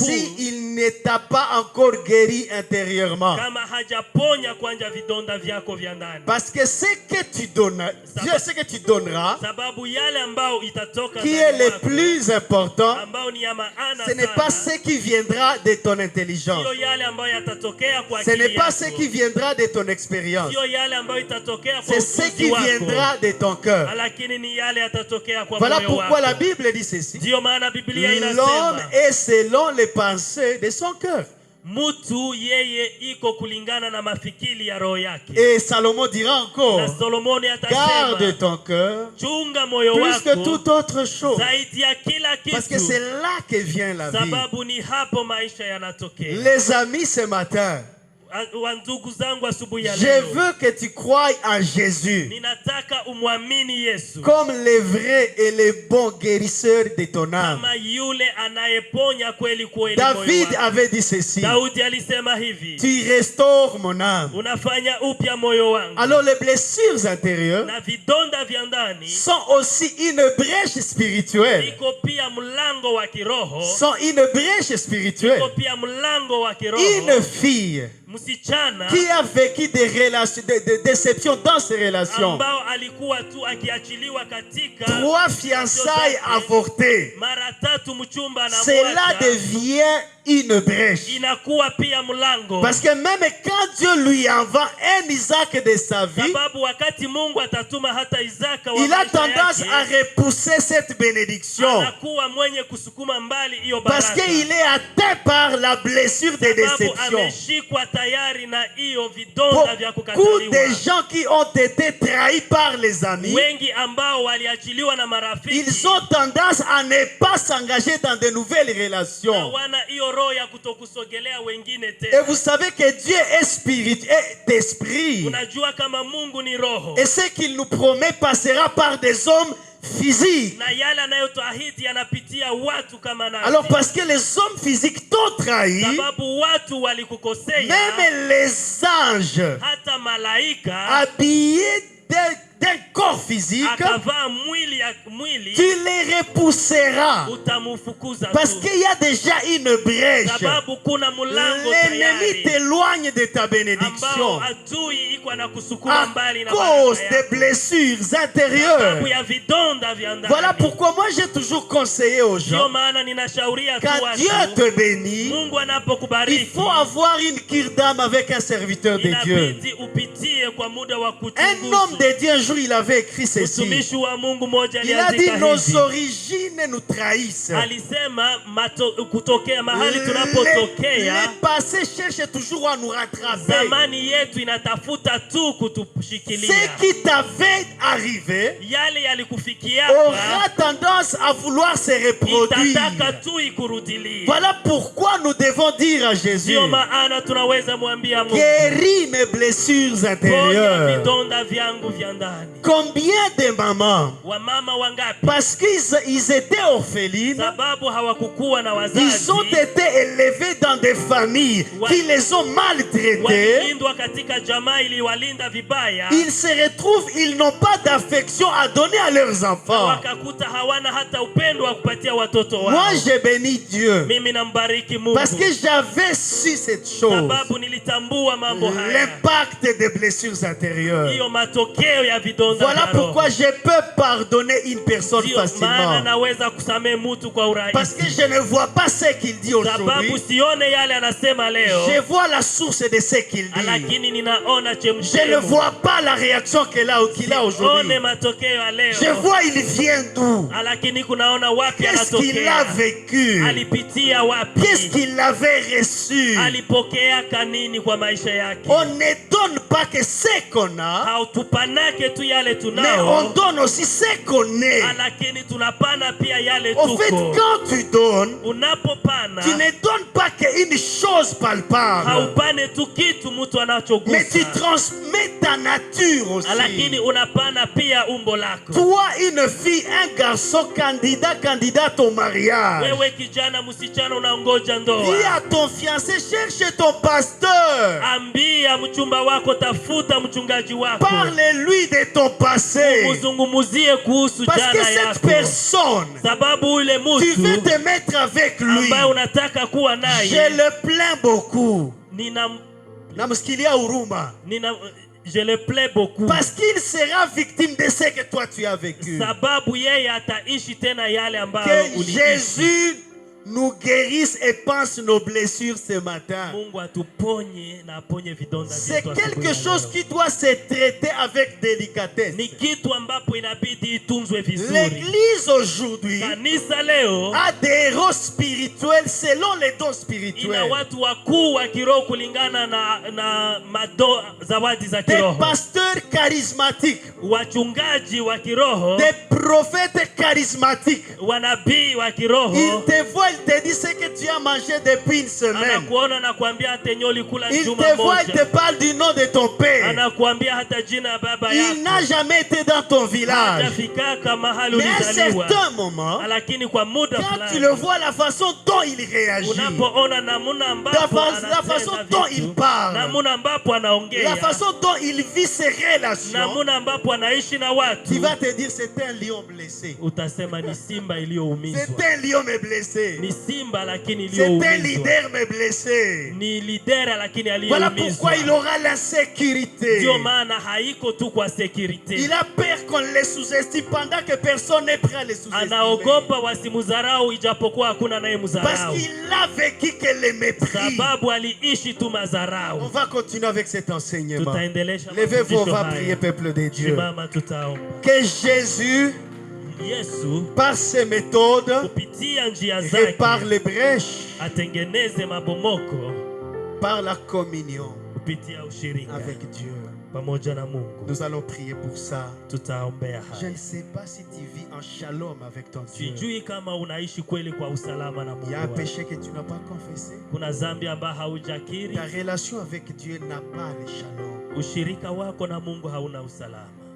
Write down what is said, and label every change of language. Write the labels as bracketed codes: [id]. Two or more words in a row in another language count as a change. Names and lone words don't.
[fr] si il ne t'a pas encore guéri intérieurement. [sw] kama hajaponya kwanja vidonda vyako vya ndani. [fr] Parce que ce que tu donnes, Dieu, ce que tu donneras, [sw] Sababu yale ambao itatoka [fr] qui est le plus important, [sw] ambao ni ya maana [fr] ce n'est pas ce qui viendra de ton intelligence. [sw] sio yale ambayo yatatokea kwa [fr] Ce [sw] akili [fr] n'est pas [sw] yako. [fr] ce qui viendra de ton expérience. [sw] Sio yale ambayo itatokea kwa [fr] C'est ce [sw] ujuzi [fr] qui [sw] wako. [fr] viendra de ton cœur. [sw] Lakini ni yale yatatokea kwa [fr] Voilà [sw] moyo [fr] pourquoi [sw] wako. [fr] la Bible dit ceci. [sw] Ndio maana Biblia [fr] L'homme [sw] inasema [fr] est selon les pensées de son cœur. [sw] mtu yeye iko kulingana na mafikiri ya roho yake. [fr] Et Salomon dira encore, [sw] Na Solomoni [fr] garde [sw] atasema [fr] ton cœur [sw] chunga moyo [fr] plus que [sw] wako [fr] toute autre chose. [sw] zaidi ya kila [fr] Parce que c'est [sw] kitu, [fr] là que vient la vie. [sw] sababu ni hapo maisha yanatokea. [fr] Les amis, ce matin, [sw] Wa ndugu zangu, asubuhi ya [fr] je [sw] leo [fr] veux que tu croies en Jésus [sw] ninataka umwamini Yesu [fr] comme le vrai et le bon guérisseur de ton âme. [sw] kama yule anayeponya kweli kweli. [fr] David [sw] moyo wako. [fr] avait dit ceci, [sw] Daudi alisema hivi, [fr] tu restaures mon âme. [sw] unafanya upya moyo wangu. [fr] Alors les blessures intérieures [sw] Na vidonda vya ndani [fr] sont aussi une brèche spirituelle. [sw] iko pia mlango wa kiroho. [fr] Sont une brèche spirituelle. [sw] Iko pia mlango wa kiroho. [fr] Une fille [sw] Msichana [fr] qui a vécu des relations, des déceptions dans ses relations. [sw] ambao alikuwa tu akiachiliwa katika [fr] 3 fiançailles avortées. [sw] mara 3 mchumba na [fr] Cela [sw] mwacha, [fr] devient une brèche. [sw] inakuwa pia mlango. [fr] Parce que même quand Dieu lui envoie un Isaac de sa vie, [sw] Sababu wakati Mungu atatuma hata Isaka wa [fr] il a [sw] maisha [fr] tendance [sw] yake, [fr] à repousser cette bénédiction. [sw] anakuwa mwenye kusukuma mbali hiyo [fr] Parce [sw] baraka. [fr] qu'il est atteint par la blessure de [sw] Sababu [fr] déception. [sw] ameshikwa tayari na hiyo vidonda vya [fr] Beaucoup [sw] kukataliwa. [fr] de gens qui ont été trahis par les amis, [sw] Wengi ambao waliachiliwa na marafiki, [fr] ils ont tendance à ne pas s'engager dans de nouvelles relations. [sw] wana hiyo roho ya kutokusogelea wengine [fr] Et [sw] tena. [fr] vous savez que Dieu est spirit, est esprit. [sw] Unajua kama Mungu ni roho, [fr] Et ce qu'il nous promet passera par des hommes physiques. [sw] na yale anayotuahidi yanapitia watu kama nasi. [fr] Alors parce que les hommes physiques t'ont trahi, [sw] Sababu watu walikukosea, [fr] même les anges [sw] hata malaika [fr] habillés d'un corps physique, [sw] akavaa mwili [fr] tu les repousseras. [sw] utamufukuza [fr] Parce [sw] tu. [fr] qu'il y a déjà une brèche. [sw] Sababu kuna mlango [fr] L'ennemi [sw] tayari [fr] t'éloigne de ta [sw] ambao [fr] bénédiction [sw] adui iko na kusukuma [fr] à [sw] mbali na [fr] cause [sw] baraka [fr] des [sw] yako. [fr] blessures intérieures. [sw] Sababu ya vidonda vya ndani. [fr] Voilà pourquoi moi j'ai toujours conseillé aux [sw] Ndio [fr] gens, [sw] maana ninashauria tu [fr] quand Dieu [sw] watu, [fr] te bénit, [sw] Mungu [fr] il [sw] anapokubariki [fr] faut avoir une cure d'âme avec un serviteur de Dieu. [sw] inabidi upitie kwa muda wa [fr] Un homme [sw] kuchunguza. [fr] de Dieu, un jour, il avait écrit ceci. [sw] Mtumishi wa Mungu moja [fr] Il a dit, [sw] aliandika [fr] nos [sw] hivi. [fr] origines nous trahissent. [sw] Alisema kutokea mahali [fr] Le [sw] tunapotokea, [fr] passé cherche toujours à nous rattraper. [sw] zamani yetu inatafuta tu kutushikilia. [fr] Ce qui t'avait arrivé [sw] Yale yalikufikia [fr] aura tendance à vouloir se reproduire. [sw] itataka tu ikurudilie. [fr] Voilà pourquoi nous devons dire à Jésus, [sw] Ndio maana tunaweza mwambia Mungu, [fr] guéris mes blessures [sw] ponya [fr] intérieures. [sw] vidonda vyangu vya ndani. [fr] Combien de mamans, [sw] Wamama wangapi [fr] parce qu'ils étaient orphelines, [sw] sababu hawakukuwa na wazazi, [fr] ils ont été élevés dans des familles qui les ont maltraités. [sw] walilindwa katika jamaa iliwalinda vibaya, [fr] Ils se retrouvent, ils n'ont pas d'affection à donner à leurs enfants. [sw] wakakuta hawana hata upendo wa kupatia watoto wao. [fr] Moi, je bénis Dieu [sw] Mimi nambariki Mungu [fr] parce que j'avais su cette chose, [sw] sababu nilitambua mambo haya, [fr] l'impact des blessures intérieures. [sw] hiyo matokeo ya vidonda [fr] Voilà [sw] vya roho. [fr] pourquoi je peux pardonner une personne [sw] Ndio maana [fr] facilement. [sw] naweza kusamehe mtu kwa [fr] Parce que [sw] urahisi, [fr] je ne vois pas ce qu'il dit [sw] sababu [fr] aujourd'hui. [sw] sione yale anasema leo, [fr] Je vois la source de ce qu'il dit. [sw] lakini ninaona [fr] Je ne [sw] chemchemu, [fr] vois pas la réaction qu'il a aujourd'hui. [sw] one matokeo ya leo, [fr] Je vois il vient d'où. [sw] lakini kunaona wapi [fr] Qu'est-ce qu'il a [sw] anatokea, [fr] vécu. [sw] alipitia [fr] Qu'est-ce [sw] wapi, [fr] qu'il avait reçu. [sw] alipokea kanini kwa maisha yake. [fr] On ne donne pas que ce qu'on a, [sw] Hautupanake tu yale [fr] mais on [sw] tunao, [fr] donne aussi ce qu'on est. [sw] lakini tunapana pia yale [fr] En fait, [sw] tuko. [fr] quand tu donnes, [sw] Unapopana [fr] tu ne donnes pas qu'une chose palpable, [sw] haupane tu kitu mtu [fr] mais tu [sw] anachogusa, [fr] transmets ta nature aussi. [sw] lakini unapana pia umbo lako. [fr] Toi, une fille, un garçon, candidate au mariage. [sw] Wewe kijana msichana unaongoja [fr] Dis [sw] ndoa, [fr] à ton fiancé, cherche ton pasteur. [sw] ambia mchumba wako, tafuta mchungaji wako, [fr] Parle-lui de ton passé. [sw] muzungumuzie kuhusu [fr] Parce que [sw] jana [fr] cette [sw] yako, [fr] personne, [sw] sababu ule [fr] tu veux [sw] mtu [fr] te mettre avec lui. [sw] ambaye unataka kuwa [fr] Je [sw] naye, [fr] le plains beaucoup. [sw] nina Namsikilia huruma. [fr] je le plais beaucoup, Parce qu'il sera victime de ce que toi tu as vécu. [sw] sababu yeye ataishi tena yale ambayo [fr] Que [sw] uliishi. [fr] Jésus nous guérisse et pense nos blessures ce matin. [sw] Mungu atuponye na aponye vidonda [fr] C'est [sw] vyetu [fr] quelque [sw] asubuhi ya [fr] chose [sw] leo. [fr] qui doit se traiter avec délicatesse. [sw] Ni kitu ambapo inabidi itunzwe vizuri. [fr] L'Église aujourd'hui [sw] Kanisa leo [fr] a des héros spirituels selon les dons [sw] ina [fr] spirituels. [sw] watu wakuu wa kiroho kulingana na zawadi za [fr] Des [sw] kiroho, [fr] pasteurs charismatiques, [sw] wachungaji wa kiroho, [fr] des prophètes charismatiques. [sw] wanabii wa [fr] Il [sw] kiroho. [fr] te voit, il te dit ce que tu as mangé depuis une semaine. [sw] Anakuona na kuambia hata yenyewe ulikula [fr] Il [sw] juma [fr] te voit, il te [sw] moja, [fr] parle du nom de ton père. [sw] anakuambia hata jina ya baba [fr] Il n'a [sw] yako, [fr] jamais été dans ton village. [sw] hajafikaka mahali [fr] Mais à un [sw] ulizaliwa, [fr] certain moment, [sw] lakini kwa muda [fr] quand tu [sw] fulani [fr] le vois, la façon dont il réagit, [sw] unapoona namuna ambapo [fr] la façon dont il [sw] anatenda [fr] parle, [sw] vitu, namuna ambapo [fr] la [sw] anaongea, [fr] façon dont il vit ses relations, [sw] namuna ambapo anaishi na [fr] tu [sw] watu, [fr] vas te dire c'est un lion blessé. [sw] utasema ni simba iliyoumizwa, [fr] C'est un lion mais blessé. [sw] ni simba lakini [fr] C'est un [sw] iliyoumizwa, [fr] leader mais blessé. [sw] ni lidera lakini [fr] Voilà pourquoi il [sw] aliyeumizwa. [fr] aura l'insécurité. [sw] Ndio maana haiko tu kwa security, [fr] Il a peur qu'on le sous-estime pendant que personne n'est prêt à le sous-estimer. [sw] anaogopa wasimudharau ijapokuwa hakuna naye [fr] Parce [sw] mudharau, [fr] qu'il a vécu que le mépris. [sw] sababu aliishi tu [fr] On [sw] madharau. [fr] va continuer avec cet enseignement. [sw] Tutaendelesha [fr] Levez-vous, on [sw] mafundisho [fr] va [sw] haya. [fr] prier, peuple de Dieu. [sw] Simama, tutaomba. [fr] Que Jésus, [sw] Yesu [fr] par ses méthodes, [sw] kupitia njia zake [fr] répare les brèches, [sw] atengeneze mabomoko [fr] par la communion [sw] kupitia ushirika [fr] avec Dieu. [sw] pamoja na Mungu. [fr] Nous allons prier pour ça. [sw] Tutaombea [fr] Je [sw] haya. [fr] ne sais pas si tu vis en shalom avec ton Dieu. [sw] Sijui kama unaishi kweli kwa usalama na [fr] Il y a un [sw] Mungu wako. [fr] péché que tu n'as pas confessé. [sw] Kuna dhambi ambayo haujakiri, [fr] Ta relation avec Dieu n'a pas le shalom. [sw] ushirika wako na Mungu hauna usalama.